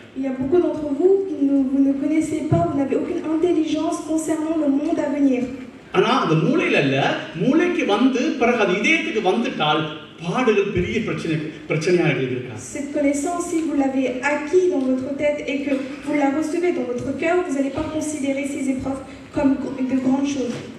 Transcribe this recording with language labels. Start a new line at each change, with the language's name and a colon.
French: Il y a beaucoup d'entre vous qui vous ne connaissez pas, vous n'avez aucune intelligence concernant le monde à venir.
Tamil: ஆனா அந்த மூளையில இல்ல மூளைக்கு வந்து பிறகு அது இதயத்துக்கு வந்துட்டால் பாடுகள் பெரிய பிரச்சனையா இருக்கு.
French: Cette connaissance, si vous l'avez acquis dans votre tête et que vous la recevez dans votre cœur, vous n'allez pas considérer ces épreuves comme de grandes choses.